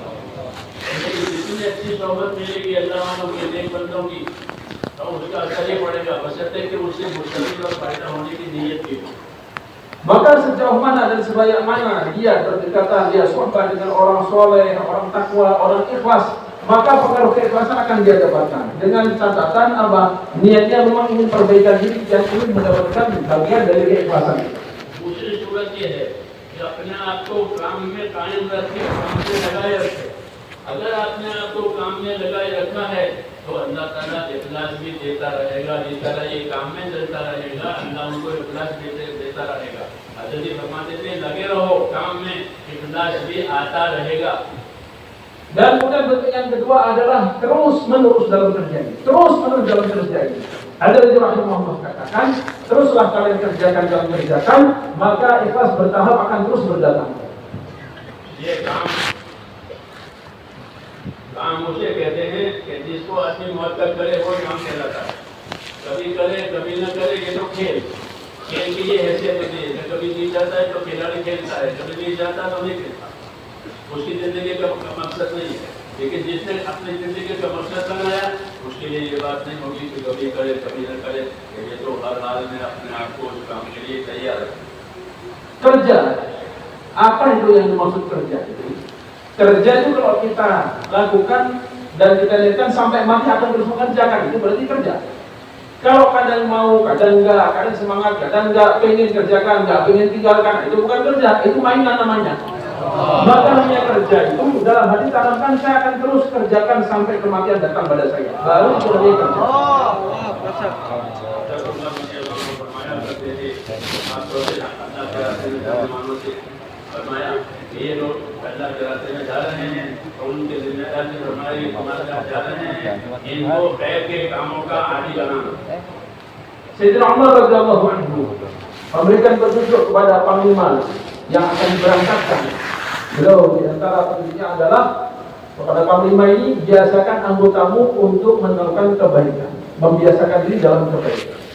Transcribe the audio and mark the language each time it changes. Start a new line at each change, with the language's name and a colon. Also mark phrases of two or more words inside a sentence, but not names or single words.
Hindi: जितनी अच्छी सोहबत मिलेगी अल्लाह वालों के नेक बंदों की, तो उसका असर ही पड़ेगा, बशर्ते कि उससे मुस्तकिल और फायदा होने की नीयत की हो।
Indonesian: Maka sejauh mana dan sebanyak mana dia berdekatan, dia suhbah dengan orang soleh, orang takwa, orang ikhlas, maka pengaruh keikhlasan akan dia dapatkan. Dengan catatan apa? Niatnya memang ingin perbaikan diri dan ingin mendapatkan bagian dari keikhlasan.
Hindi: दूसरी सूरत ये है कि अपने आप को काम में कायम रखे, काम में लगाए रखे। अगर आपने आपको काम में लगाए रखा है तो अल्लाह ताला इखलास भी देता रहेगा, जिस तरह ये काम में चलता रहेगा अल्लाह उनको इखलास देता रहेगा। हज़रत फरमाते थे लगे रहो काम में, इखलास भी आता रहेगा।
Indonesian: Dan kemudian bentuk yang kedua adalah terus menerus dalam kerja ini, terus menerus dalam kerja ini. Al-Ghazali rahimahullah katakan, teruslah kalian kerjakan dalam kerjakan, maka ikhlas bertahap akan terus berdatang.
Hindi: ये काम उसे कहते हैं कि जिसको अपनी मौत तक करे वो काम कहलाता है। कभी करे कभी न करे, ये तो खेल की ये हैसियत होती है। कभी जीत जाता है तो खिलाड़ी खेलता है, कभी नहीं जाता तो नहीं खेलता। उसकी जिंदगी का मकसद नहीं है। लेकिन जिसने अपनी जिंदगी का मकसद बनाया उसके लिए ये बात नहीं होगी कि कभी करे कभी न करे। ये तो हर हाल में अपने आप को उस काम के लिए तैयार है।
Indonesian: Kerja, apa itu yang dimaksud kerja itu? Kerja itu kalau kita lakukan dan kita lihatkan sampai mati akan terus mengerjakan, itu berarti kerja. Kalau kadang mau, kadang enggak, kadang semangat, kadang enggak, pengen kerjakan, enggak pengen tinggalkan, itu bukan kerja, itu mainan namanya. Maka namanya kerja itu dalam hati tanamkan, saya akan terus kerjakan sampai kematian datang pada saya. Baru itu namanya kerja.
Hindi: फरमाया ये लोग अल्लाह के रास्ते में जा रहे हैं और उनके जिम्मेदार से हमारे जा रहे हैं, इनको खैर के कामों का आदी बनाना।
Indonesian: Sayyidina Umar
Arabic: رضي الله عنه
Indonesian: memberikan petunjuk kepada panglima yang akan diberangkatkan. Beliau di antara petunjuknya adalah kepada panglima ini, biasakan anggotamu untuk melakukan kebaikan, membiasakan diri dalam kebaikan.